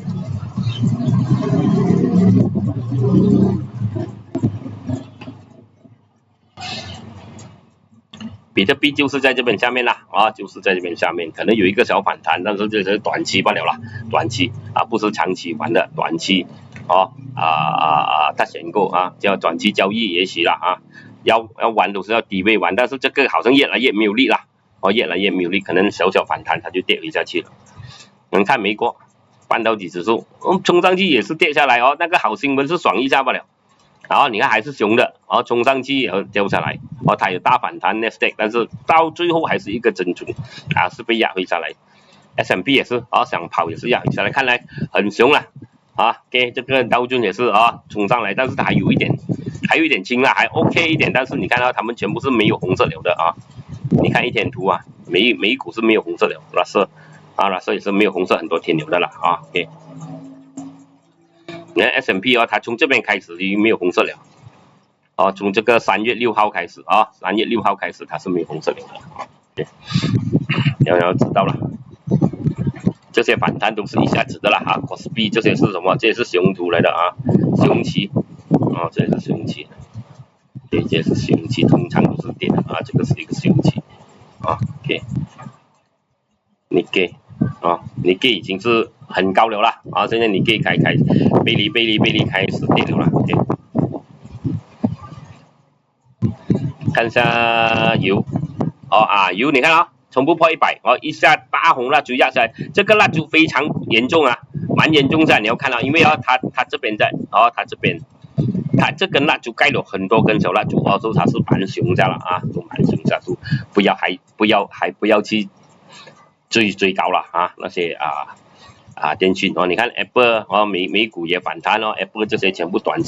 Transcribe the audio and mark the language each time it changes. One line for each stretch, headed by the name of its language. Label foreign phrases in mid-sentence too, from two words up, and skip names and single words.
Chinese: 比特幣就是在這邊下面啦，啊，就是在這邊下面，可能有一個小反彈，但是這是短期罷了啦，短期啊，不是長期玩的，短期，它選購啊，叫短期交易也許啦啊，要玩都是要低位玩，但是這個好像越來越沒有力啦，越來越沒有力，可能小反彈它就跌回下去了。能看美國半導體指數，衝上去也是跌下來哦，那個好新聞是爽一下罷了。然後你看還是熊的，衝上去然後掉下來，它有大反彈 Nasdaq， 但是到最後還是一個整數啊，是被壓回下來。S&P 也是想跑也是壓回下來，看來很熊了啊。給這個道瓊也是衝上來，但是它還有一點輕了，還 OK 一點，但是你看到他們全部是沒有紅色了的啊。你看一天圖啊，美股是沒有紅色了，那是也是沒有紅色很多天了的了啊。OK。你看 S&P 它從這邊開始已經沒有紅色了，從這個3月6號開始3月6號開始它是沒有紅色了的對，要知道了，這些反彈都是一下子的了Kospi 這些是什麼？這些是熊圖來的熊期這些是熊期，這些是熊期，通常都是跌的這個是一個熊期 OK，你給你給已經是很高了啦現在你可以開背離開始跌了啦 OK， 看一下油油你看從不破100一下大紅蠟燭壓下來，這個蠟燭非常嚴重蠻嚴重的，你要看到，因為它這邊在它這邊它這根蠟燭蓋了很多根小蠟燭所以它是蠻熊下了都蠻熊下，就不要去追高了那些電訊你看 Apple 美股也反彈Apple 這些全部短